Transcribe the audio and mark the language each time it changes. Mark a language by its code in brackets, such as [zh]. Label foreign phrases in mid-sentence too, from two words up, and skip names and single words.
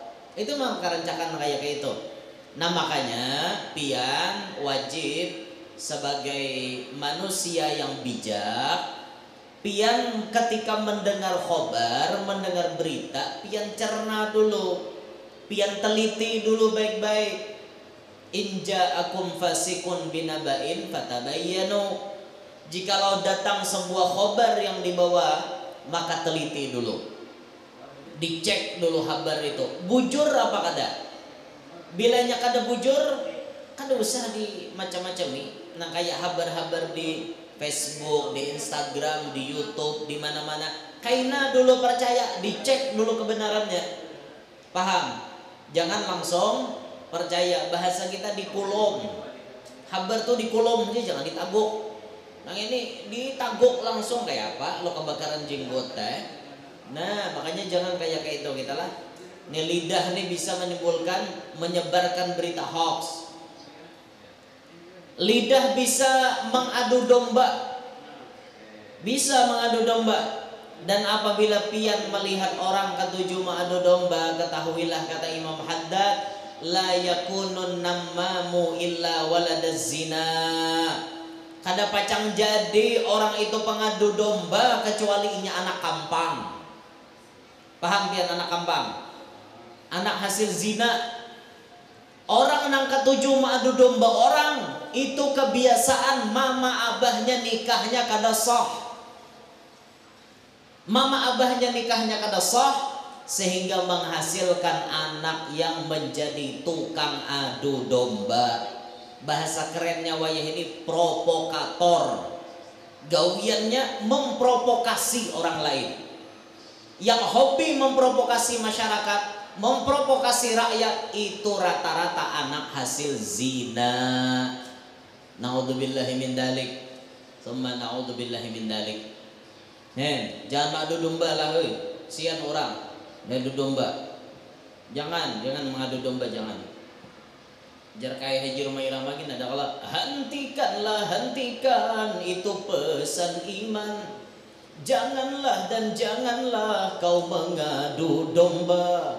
[bjn] Itu mah kerencakan kayak itu. Nah makanya pian wajib sebagai manusia yang bijak. Pian ketika mendengar khobar, mendengar berita, pian cerna dulu, pian teliti dulu baik-baik. [ar] إن جاءكم فاسق بنبإ فتبينوا. [id] Jikalau datang sebuah khobar yang dibawa, maka teliti dulu, dicek dulu kabar itu [bjn] bujur apa kada. Bilanya kada bujur, kada usah di macam-macam nih. [id] Nah kayak kabar-kabar di Facebook, di Instagram, di YouTube, di mana-mana. [bjn] Kaina dulu percaya, dicek dulu kebenarannya. [id] Paham? Jangan langsung percaya. Bahasa kita dikulum. [bjn] Kabar tuh dikulum aja, jangan ditaguk. Nah ini ditaguk langsung kayak apa? [id] Lo kebakaran jenggot Nah makanya jangan kayak itu kita lah. Nih lidah nih bisa menimbulkan, menyebarkan berita hoax. Lidah bisa mengadu domba. Bisa mengadu domba. Dan apabila pian melihat orang ketujuh mengadu domba, ketahuilah kata Imam Haddad, [ar] لا يكون النمام إلا ولد الزنا. [bjn] Kada pacang jadi orang itu pengadu domba kecuali inya anak kampang. Paham pian anak kampang? [id] Anak hasil zina. [bjn] Orang nang ketujuh mengadu domba orang itu kebiasaan mama abahnya nikahnya kada sah. Mama abahnya nikahnya kada sah sehingga menghasilkan anak yang menjadi tukang adu domba. Bahasa kerennya wayah ini provokator. Gawiannya memprovokasi orang lain. [id] Yang hobi memprovokasi masyarakat, memprovokasi rakyat, itu rata-rata anak hasil zina. [ar] نعوذ بالله من ذلك. ثم نعوذ بالله من ذلك. [id] Jangan adu domba lah, sian orang ngadu domba. Jangan mengadu domba, jangan. Jar kayak Haji Rumah Irama gini ada kalau hentikanlah, hentikan, itu pesan iman. Janganlah dan janganlah kau mengadu domba.